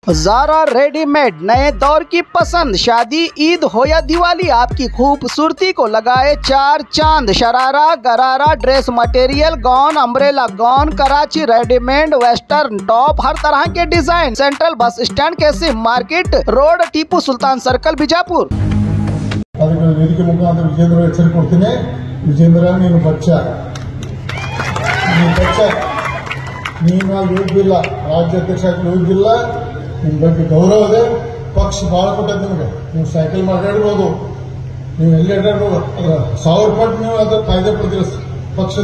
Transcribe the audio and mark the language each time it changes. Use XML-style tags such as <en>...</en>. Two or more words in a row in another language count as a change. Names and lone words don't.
<hi>ज़ारा रेडीमेड नए दौर की पसंद। शादी, ईद हो या दिवाली, आपकी खूबसूरती को लगाए चार चांद। शरारा, गरारा,</hi> <en>dress material,</en> <hi>गॉन,</hi> <en>umbrella gown,</en> <hi>कराची रेडीमेड,</hi> <en>western top,</en> <hi>हर तरह के डिजाइन। सेंट्रल बस स्टैंड के सिम मार्केट रोड, टीपू सुल्तान सर्कल, बिजापुर।</hi> <kn>ವೇದಿಕೆ ಮುಖಾಂತರ ವಿಜೇಂದ್ರ ಎಚ್ಚರಿಕೆ ಕೊಡ್ತೀನಿ. ವಿಜೇಂದ್ರ, ನೀನು ಬಚ್ಚ, ನೀನು ಯೋಗ್ಯಿಲ್ಲ, ರಾಜ್ಯಾಧ್ಯಕ್ಷ ಯೋಗ್ಯಿಲ್ಲ. ನಿಮ್ಮ ಬಗ್ಗೆ ಗೌರವ ಇದೆ, ಪಕ್ಷ ಭಾಳ ಕೊಟ್ಟದ ನಿಮಗೆ. ನೀವು ಸೈಕಲ್ ಮಾತಾಡಿರ್ಬೋದು, ನೀವು ಎಲ್ಲಿ ಅಡ್ಡಾಡ್ಬೋದು, 1000 ಪಟ್ಟು ನೀವು ಅದು ಕಾಯ್ದೆ ಪಡ್ತೀರ ಪಕ್ಷದ.</kn>